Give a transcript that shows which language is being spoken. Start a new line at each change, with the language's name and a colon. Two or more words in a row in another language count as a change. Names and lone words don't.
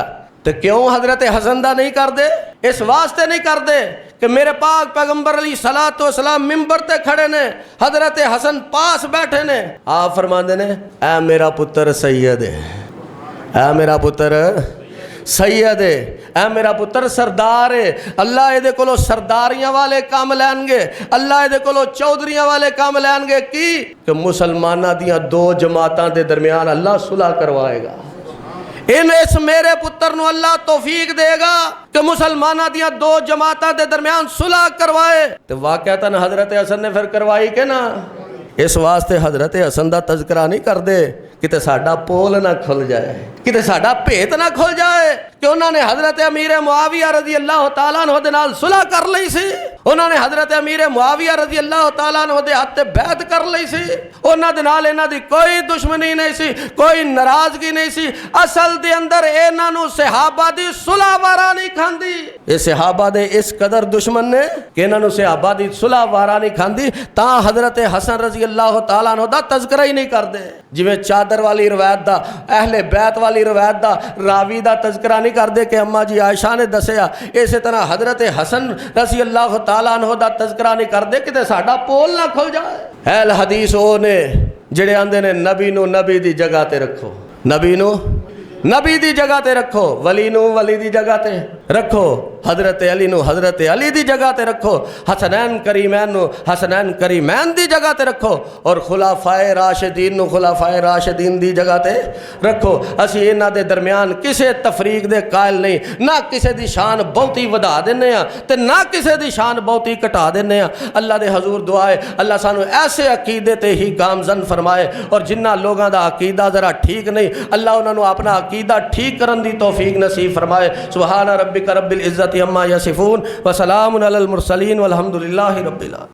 Punjabi: تے کیوں حضرت حسن دا نہیں کر دے؟ اس واسطے نہیں کر دے کہ میرے پاک پیغمبر
Arabic: علیہ الصلوۃ والسلام
Punjabi: منبر تے کھڑے نے، حضرت حسن پاس بیٹھے نے، آپ فرماندے نے اے میرا پتر سید ہے، اے میرا پتر سید ہے، اے میرا پتر سردار ہے. اللہ یہ دے کولو سرداریاں والے کام لین گے، اللہ یہ دے کولو چودھریاں والے کام لین گے کی کہ مسلمانہ دیاں دو جماعتاں دے درمیان اللہ صلح کروائے گا. اس میرے پتر نو اللہ توفیق دے گا کہ مسلمانہ دیاں دو جماعتاں دے درمیان صلح کروائے. تو واقعتاً حضرت حسن نے پھر کروائی کہ نا؟ اس واسطے حضرت حسن دا تذکرہ نہیں کر دے کتے ساڈا پول نہ کھل جائے، کتے ساڈا بھیت نہ کھل جائے کہ انہوں نے حضرت امیر معاویہ
Arabic: رضی اللہ تعالیٰ عنہ
Punjabi: دے نال صلح کر لئی سی. انہوں نے حضرت امیر معاویہ
Arabic: رضی اللہ تعالیٰ عنہ
Punjabi: دے ہاتھ بیعت کر لی سی، انہاں دے نال انہاں دی کوئی دشمنی نہیں سی، کوئی ناراضگی نہیں سی، اصل دے اندر انہاں نو صحابہ دی صلح وارا نہیں کھاندی، اے صحابہ دے اس قدر دشمن نے کہ انہاں نو صحابہ دی صلح وارا نہیں کھاندی، تاں حضرت حسن
Arabic: رضی اللہ تعالیٰ عنہ
Punjabi: دا تذکرہ ہی نہیں کر دے، جویں چادر والی روایت دا، اہل بیت والی روایت دا راوی دا تذکرہ نہیں کر دے کہ اماں جی عائشہ نے دسیا، اسی طرح حضرت حسن
Arabic: رضی اللہ تعالیٰ عنہ
Punjabi: دا تذکرہ نہیں کر دے کہ ساڈا پول نہ کھل جائے۔ اہل حدیث او نے جڑے آندے نے نبی نو نبی دی جگہ تے رکھو، نبی نو نبی دی جگہ تے رکھو، ولی نو ولی دی جگہ تے رکھو، حضرت علی نو حضرت علی دی جگہ تے رکھو، حسنین کریمین نو حسنین کریمین دی جگہ تے رکھو، اور خلفائے راشدین نو خلفائے راشدین دی جگہ تے رکھو۔ اسی انہاں دے درمیان کسے تفریق دے قائل نہیں، نہ کسے دی شان بہتی ودا دینے ہاں تے نہ کسے دی شان بہتی کٹا دینے ہاں۔ اللہ دے حضور دعا ہے اللہ سانو ایسے عقیدے تے ہی گامزن فرمائے، اور جنہ لوگاں دا عقیدہ ذرا ٹھیک نہیں اللہ انہاں نو اپنا عقیدہ ٹھیک کرن دی توفیق نصیب فرمائے۔
Arabic: سبحان ربک رب العزت عما یصفون وسلام علی المرسلین والحمد للہ رب العالمین۔